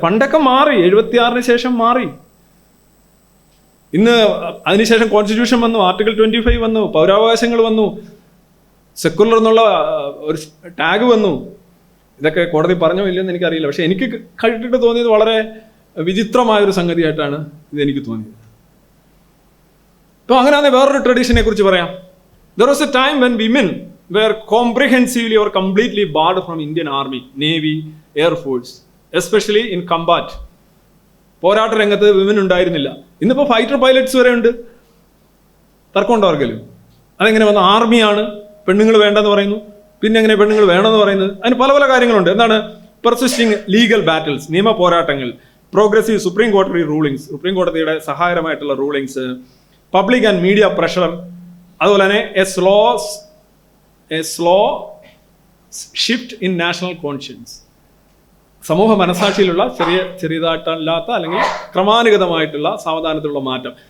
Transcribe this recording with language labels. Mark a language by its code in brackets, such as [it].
[ml] പണ്ടൊക്കെ മാറി, 76 ശേഷം മാറി. ഇന്ന് അതിനുശേഷം കോൺസ്റ്റിറ്റ്യൂഷൻ വന്നു, ആർട്ടിക്കിൾ 25 വന്നു, പൗരാവകാശങ്ങൾ വന്നു, സെക്കുലർ എന്നുള്ള ഒരു ടാഗ് വന്നു. ഇതൊക്കെ കോടതി പറഞ്ഞോ ഇല്ലെന്ന് എനിക്കറിയില്ല. പക്ഷെ എനിക്ക് കേട്ടിട്ട് തോന്നിയത് വളരെ വിചിത്രമായൊരു സംഗതിയായിട്ടാണ് ഇതെനിക്ക് തോന്നിയത്. ഇപ്പോൾ അങ്ങനെയാണെങ്കിൽ വേറൊരു ട്രഡീഷനെ കുറിച്ച് പറയാം. [en] There was a time when women were comprehensively or completely barred from Indian Army, Navy, Air Force, especially in combat. [ml] പോരാട്ട രംഗത്ത് വിമൻ ഉണ്ടായിരുന്നില്ല. ഇന്നിപ്പോൾ ഫൈറ്റർ പൈലറ്റ്സ് വരെ ഉണ്ട്. തർക്കമുണ്ടോ ആർക്കെങ്കിലും? അതെങ്ങനെ വന്ന? ആർമിയാണ്, പെണ്ണുങ്ങൾ വേണ്ടെന്ന് പറയുന്നു. പിന്നെ എങ്ങനെ പെണ്ണുങ്ങൾ വേണമെന്ന് പറയുന്നത്? അതിന് പല പല കാര്യങ്ങളുണ്ട്. എന്താണ്? പെർസിസ്റ്റിംഗ് ലീഗൽ ബാറ്റിൽസ്, നിയമ പോരാട്ടങ്ങൾ, പ്രോഗ്രസീവ് സുപ്രീം കോടതി റൂളിങ്സ്, സുപ്രീം കോടതിയുടെ സഹായകരമായിട്ടുള്ള rulings, [en] public and media pressure, [ml] അതുപോലെ തന്നെ [en] a slow shift in national conscience, [ml] സമൂഹ മനസാക്ഷിയിലുള്ള ചെറിയതായിട്ടല്ലാത്ത അല്ലെങ്കിൽ ക്രമാനുഗതമായിട്ടുള്ള സാവധാനത്തിലുള്ള മാറ്റം.